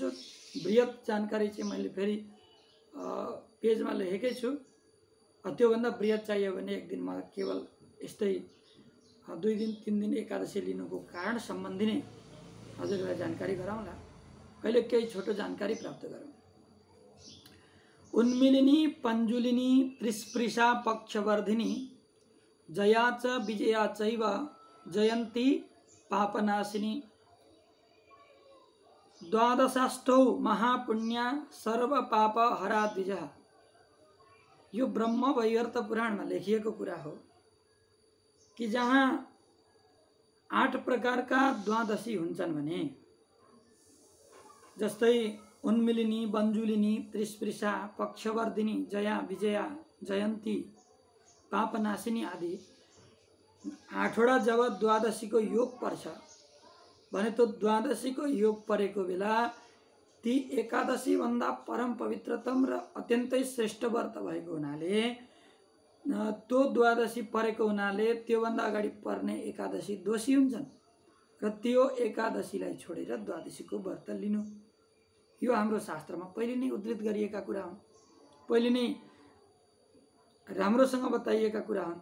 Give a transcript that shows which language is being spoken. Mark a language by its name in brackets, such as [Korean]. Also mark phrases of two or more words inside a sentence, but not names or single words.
[Nepali] बृहत जानकारी चाहिँ मैले फेरि पेजमा लेखेकै छु। त्योभन्दा बृहत चाहियो भने एक दिन म केवल यस्तै 2 दिन 3 दिन एकादशी लिनुको कारण सम्बन्धी नै हजुरहरूलाई जानकारी गराउँला। अहिले केही छोटो जानकारी प्राप्त गरौँ। [Sanskrit] उन्मिलिनी पञ्जुलिनी त्रिस्पृशा पक्षवर्धिनी जया च विजया चैव जयन्ती पापनाशिनी द्वादशाष्टौ महापुण्या सर्व पाप हरा द्विजः। [Nepali] यो ब्रह्म वैवर्त पुराणमा लेखिएको कुरा हो कि जहाँ 8 प्रकारका द्वादशी हुन्छन् भने, जस्तै उन्मिलिनी, बन्जुलिनी, त्रिस्पृशा, पक्षवर्धिनी, जया, विजया, जयन्ती, पापनाशिनी आदि 8 वटा जब द्वादशी को योग पर्छ भने तो द्वादशी को योग परेको बेला ती एकादशी भन्दा परम पवित्रतम र अत्यन्तै श्रेष्ठ व्रत भएको हुनाले, त्यो द्वादशी परेको हुनाले त्यो भन्दा अगाडि पर्ने एकादशी दोषी हुन्छन् र त्यो एकादशीलाई छोडेर द्वादशीको व्रत लिनु, यो हाम्रो शास्त्रमा पहिले नै उद्धृत गरिएका कुरा हुन्, पहिले नै राम्रोसँग बताइएका कुरा हुन्।